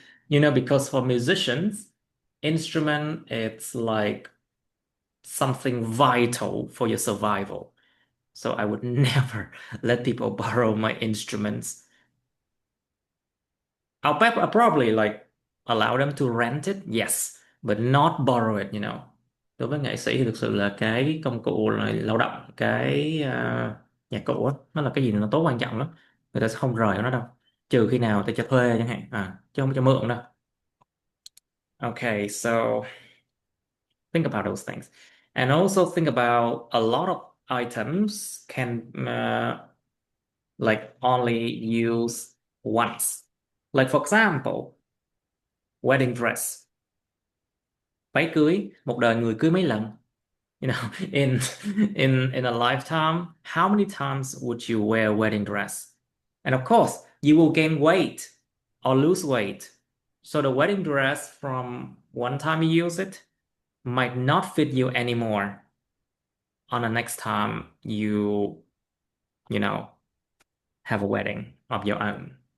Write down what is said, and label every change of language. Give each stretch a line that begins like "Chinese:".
English: Because for musicians, instrument, it's like something vital for your survival. So I would never let people borrow my instruments. I'll probably like allow them to rent it, yes, but not borrow it,
Vietnamese: Đối với nghệ sĩ thì thực sự là cái công cụ là lao động, cái nhạc cụ á, nó là cái gì nó tốt quan trọng lắm. Người ta sẽ không rời nó đâu. Trừ khi nào ta cho thuê chẳng hạn, chứ không cho mượn đâu.
English: Okay, so think about those things. And also think about a lot of items can like only use once. Like for example, wedding dress.
Vietnamese: Váy cưới, một đời người cưới mấy lần.
English: You know, in a lifetime, how many times would you wear a wedding dress? And of course, you will gain weight or lose weight. So the wedding dress from one time you use it might not fit you anymore on the next time you know, have a wedding of your own.